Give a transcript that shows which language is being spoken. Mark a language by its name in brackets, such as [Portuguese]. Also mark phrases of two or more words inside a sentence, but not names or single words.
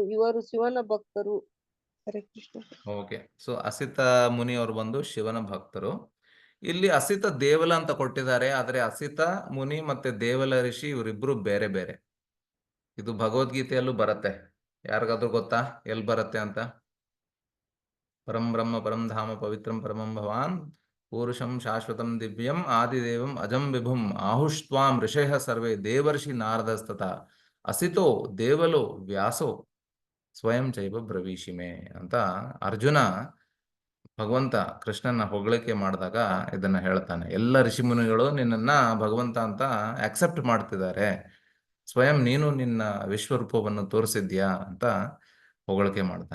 [Kannada] ಇವರು ಶಿವನ ಭಕ್ತರು. ಹರೇ ಕೃಷ್ಣ. [English] okay, so [Kannada] ಅಸಿತ ಮುನಿ ಅವರು ಬಂದು ಶಿವನ ಭಕ್ತರು. ಇಲ್ಲಿ ಅಸಿತ ದೇವಲ ಅಂತ ಕೊಟ್ಟಿದ್ದಾರೆ, ಆದ್ರೆ ಅಸಿತ ಮುನಿ ಮತ್ತೆ ದೇವಲ ಋಷಿ ಇವರಿಬ್ರು ಬೇರೆ ಬೇರೆ. ಇದು ಭಗವದ್ಗೀತೆಯಲ್ಲೂ ಬರುತ್ತೆ. ಯಾರಿಗಾದ್ರೂ ಗೊತ್ತಾ ಎಲ್ಲಿ ಬರುತ್ತೆ ಅಂತ? [Sanskrit] ಪರಂ ಬ್ರಹ್ಮ ಪರಂ ಧಾಮ ಪವಿತ್ರಂ ಪರಮಂ ಭವಾನ್ ಪೂರುಷಂ ಶಾಶ್ವತಂ ದಿವ್ಯಂ ಆದಿದೇವಂ ಅಜಂ ವಿಭುಂ ಆಹುಷ್ಟ್ವಾಂ ಋಷಯಃ ಸರ್ವೇ ದೇವರ್ಷಿ ನಾರದಸ್ತತ ಅಸಿತೋ ದೇವಲೋ ವ್ಯಾಸೋ ಸ್ವಯಂ ಚೈವ ಬ್ರವೀಷಿಮೆ [Kannada] ಅಂತ ಅರ್ಜುನ ಭಗವಂತ ಕೃಷ್ಣನ ಹೊಗಳಿಕೆ ಮಾಡಿದಾಗ ಇದನ್ನ ಹೇಳ್ತಾನೆ. ಎಲ್ಲ ಋಷಿಮುನಿಗಳು ನಿನ್ನನ್ನ ಭಗವಂತ ಅಂತ ಆಕ್ಸೆಪ್ಟ್ ಮಾಡ್ತಿದ್ದಾರೆ, ಸ್ವಯಂ ನೀನು ನಿನ್ನ ವಿಶ್ವರೂಪವನ್ನು ತೋರಿಸಿದ್ಯಾ ಅಂತ ಹೊಗಳಿಕೆ ಮಾಡ್ತಾನೆ.